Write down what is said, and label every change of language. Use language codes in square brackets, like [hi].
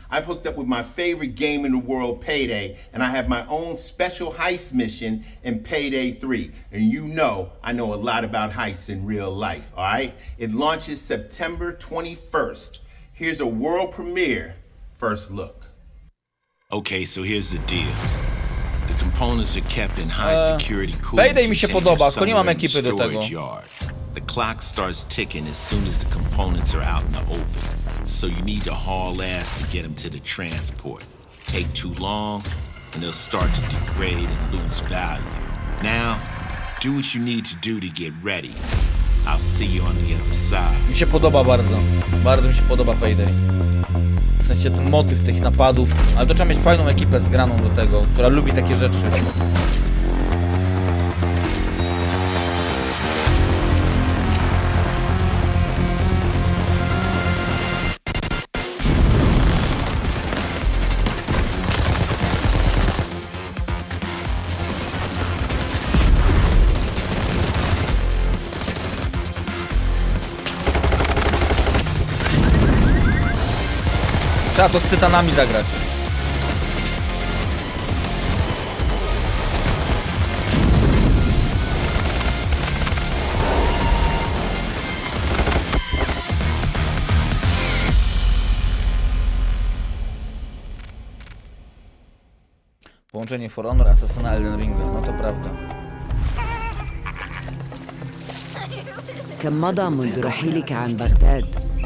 [en] I've hooked up with my favorite game in the world, Payday, and I have my own special heist mission in Payday 3. And you know I know a lot about heists in real life, all right? It launches September 21st. Here's a world premiere first look. Okay, so here's the deal. The components are kept in high security cool [pl] Payday mi się podoba, tylko nie mam ekipy do tego. [en] The clock starts ticking as soon as the components are out in the open. So you need to haul ass to get them to the transport. Take too long, and they'll start to degrade and lose value. Now, do what you need to do to get ready. I'll see you on the other side. [pl] Mi się podoba bardzo. Bardzo mi się podoba Payday. W sensie ten motyw tych napadów. Ale to trzeba mieć fajną ekipę zgraną do tego, która lubi takie rzeczy. Trzeba to z tytanami zagrać. Połączenie For Honor, Assassina, Elden Ringa, no to prawda. [ar] كم مضى منذ رحيلك عن بغداد؟